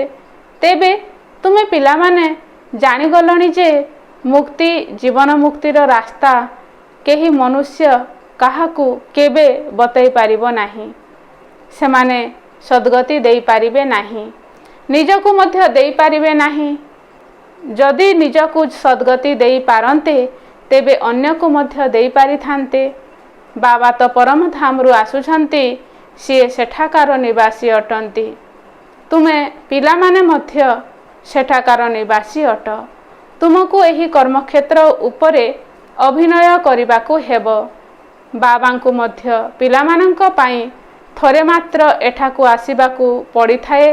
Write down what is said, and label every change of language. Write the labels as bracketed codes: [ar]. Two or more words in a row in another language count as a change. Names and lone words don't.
[or] ତେବେ ତୁମେ ପିଲା ମାନେ ଜାଣି ଗଲଣି ଯେ ମୁକ୍ତି ଜୀବନ ମୁକ୍ତିର ରାସ୍ତା କେହି ମନୁଷ୍ୟ କାହାକୁ କେବେ ବତାଇ ପାରିବ ନାହିଁ। ସେମାନେ ସଦ୍ଗତି ଦେଇ ପାରିବେ ନାହିଁ, ନିଜକୁ ମଧ୍ୟ ଦେଇ ପାରିବେ ନାହିଁ। ଯଦି ନିଜକୁ ସଦ୍ଗତି ଦେଇ ପାରନ୍ତେ ତେବେ ଅନ୍ୟ କୁ ମଧ୍ୟ ଦେଇ ପାରି ଥାନ୍ତେ। ବାବା ତ ପରମଧାମରୁ ଆସୁଛନ୍ତି, ସିଏ ସେଠାକାର ନିବାସୀ ଅଟନ୍ତି। ତୁମେ ପିଲାମାନେ ମଧ୍ୟ ସେଠାକାର ନିବାସୀ ଅଟ। ତୁମକୁ ଏହି କର୍ମକ୍ଷେତ୍ର ଉପରେ ଅଭିନୟ କରିବାକୁ ହେବ। ବାବାଙ୍କୁ ମଧ୍ୟ ପିଲାମାନଙ୍କ ପାଇଁ ଥରେ ମାତ୍ର ଏଠାକୁ ଆସିବାକୁ ପଡ଼ିଥାଏ।